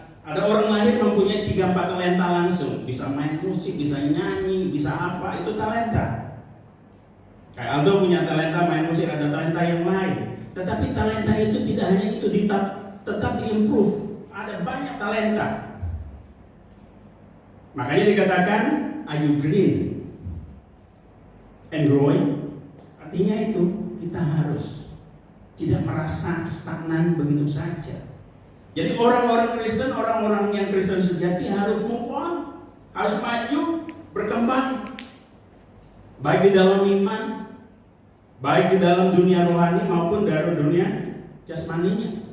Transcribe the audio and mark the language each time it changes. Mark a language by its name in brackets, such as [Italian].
[Indonesian] Ada orang lahir mempunyai 3-4 talenta langsung. Bisa main musik, bisa nyanyi, bisa apa, itu talenta. Kayak Aldo punya talenta main musik, ada talenta yang lain. Tetapi talenta itu tidak hanya itu, tetap diimprove. Ada banyak talenta. Makanya dikatakan, [English] are you green and growing? [Indonesian] Artinya itu, kita harus tidak merasa stagnan begitu saja. Jadi orang-orang Kristen, orang-orang yang Kristen sejati harus [English] move on, [Indonesian] harus maju, berkembang, baik di dalam iman, baik di dalam dunia rohani maupun dari dunia jasmaninya.